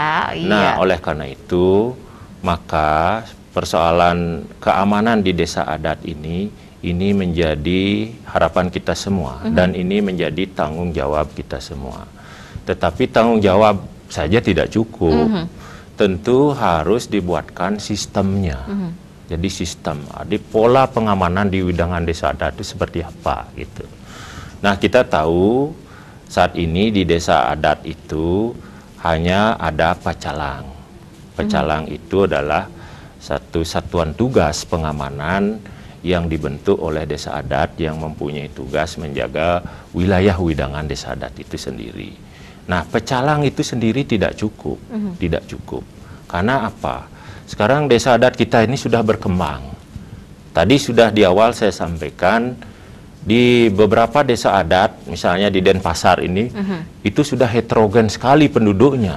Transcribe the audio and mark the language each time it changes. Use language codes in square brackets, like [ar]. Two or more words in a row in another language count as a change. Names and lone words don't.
[id] Nah, oleh karena itu maka persoalan keamanan di desa adat ini menjadi harapan kita semua, dan ini menjadi tanggung jawab kita semua. Tetapi tanggung jawab saja tidak cukup, tentu harus dibuatkan sistemnya. Jadi sistem, di pola pengamanan di widangan desa adat itu seperti apa gitu. Nah, kita tahu saat ini di desa adat itu hanya ada pacalang. Pacalang itu adalah satu satuan tugas pengamanan yang dibentuk oleh desa adat yang mempunyai tugas menjaga wilayah widangan desa adat itu sendiri. Nah, pecalang itu sendiri tidak cukup, tidak cukup. Karena apa? Sekarang desa adat kita ini sudah berkembang. Tadi sudah di awal saya sampaikan, di beberapa desa adat, misalnya di Denpasar ini, itu sudah heterogen sekali penduduknya.